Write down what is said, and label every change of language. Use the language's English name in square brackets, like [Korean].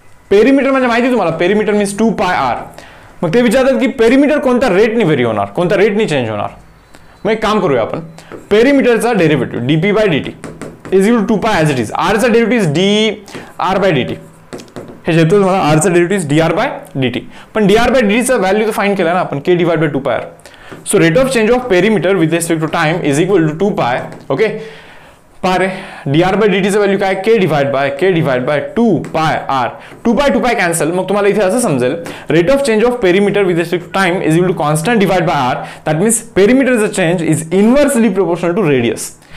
[Marathi] Perimeter म्हणजे माहिती तुम्हाला, पेरिमीटर मीन्स 2πr. मग ते विचारतात की पेरिमीटर कोणत्या रेटने व्हेरी होणार, कोणत्या रेटने चेंज होणार. मग एक काम करूया आपण. [English] पेरिमीटरचा derivative dp/dt is equal to 2π as it is. [Marathi] r चा डेरिव्हेटिव्ह इज dr/dt. हे जेतो तुम्हाला r चा डेरिव्हेटिव्ह इज dr/dt. पण dr/dt चा व्हॅल्यू तर फाइंड केला ना आपण, k/2πr. [English] So rate of change of perimeter with respect to time is equal to 2π. [Marathi] Okay, Pare dr/dt चा व्हॅल्यू काय? [English] k/2πr. 2π cancel. [Marathi] मग तुम्हाला इथे असं समजेल [English] Rate of change of perimeter with respect to time is equal to constant divide by r. That means पेरिमीटरचा change is inversely proportional to radius.